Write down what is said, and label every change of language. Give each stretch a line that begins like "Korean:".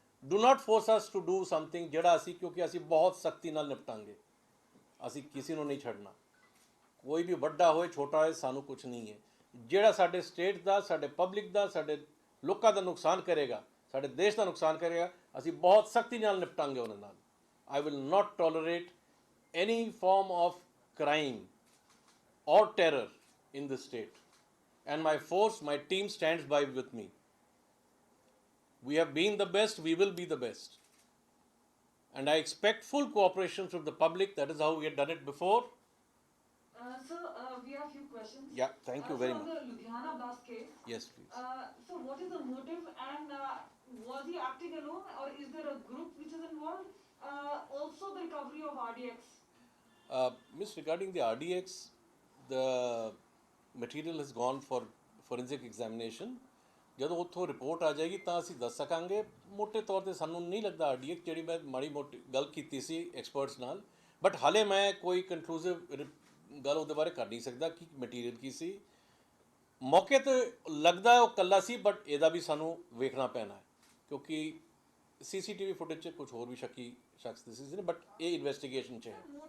English: Do not force us to do something
Punjabi: ਜਿਹੜਾ ਅਸੀਂ, ਕਿਉਂਕਿ ਅਸੀਂ ਬਹੁਤ ਸਖਤੀ ਨਾਲ ਨਿਪਟਾਂਗੇ. ਅਸੀਂ ਕਿਸੇ ਨੂੰ ਨਹੀਂ ਛੱਡਣਾ. ਕੋਈ ਵੀ ਵੱਡਾ ਹੋਏ ਛੋਟਾ ਹੋਏ, ਸਾਨੂੰ ਕੁਝ ਨਹੀਂ ਹੈ. ਜਿਹੜਾ ਸਾਡੇ ਸਟੇਟ ਦਾ, ਸਾਡੇ ਪਬਲਿਕ ਦਾ, ਸਾਡੇ ਲੋਕਾਂ ਦਾ ਨੁਕਸਾਨ ਕਰੇਗਾ, ਸਾਡੇ ਦੇਸ਼ ਦਾ ਨੁਕਸਾਨ ਕਰੇਗਾ, ਅਸੀਂ ਬਹੁਤ ਸਖਤੀ ਨਾਲ ਨਿਪਟਾਂਗੇ ਉਹਨਾਂ ਨਾਲ.
English: I will not tolerate any form of crime or terror in the state, and my force, my team stands by with me. We have been the best, we will be the best, and I expect full cooperation from the public. That is how we have done it before. Sir, we have a few questions. Yeah, thank you very so much. On the Ludhiana blast case, Yes, please. so what is the motive, and was he acting alone, or is there a group which is involved? Also the recovery of RDX. Miss, regarding the RDX, the material has gone for forensic examination.
Punjabi: ਜਦੋਂ ਉੱਥੋਂ report ਆ ਜਾਏਗੀ ਤਾਂ ਅਸੀਂ ਦੱਸ ਸਕਾਂਗੇ. ਮੋਟੇ ਤੌਰ 'ਤੇ ਸਾਨੂੰ ਨਹੀਂ ਲੱਗਦਾ RDX, ਜਿਹੜੀ ਮੈਂ ਮਾੜੀ ਮੋਟੀ ਗੱਲ ਕੀਤੀ ਸੀ ਐਕਸਪਰਟਸ ਨਾਲ, ਬਟ ਹਾਲੇ ਮੈਂ ਕੋਈ ਕਨਕਲੂਸਿਵ ਗੱਲ ਉਹਦੇ ਬਾਰੇ ਕਰ ਨਹੀਂ ਸਕਦਾ ਕਿ ਮਟੀਰੀਅਲ ਕੀ ਸੀ. ਮੌਕੇ 'ਤੇ ਲੱਗਦਾ ਉਹ ਇਕੱਲਾ ਸੀ, ਬਟ ਇਹਦਾ ਵੀ ਸਾਨੂੰ ਵੇਖਣਾ ਪੈਣਾ ਹੈ ਕਿਉਂਕਿ CCTV ਫੁਟੇਜ 'ਚ ਕੁਝ ਹੋਰ ਵੀ ਸ਼ੱਕੀ ਸ਼ਖਸ ਦਿਸੇ ਸੀ, ਬਟ ਇਹ ਇਨਵੈਸਟੀਗੇਸ਼ਨ 'ਚ ਹੈ.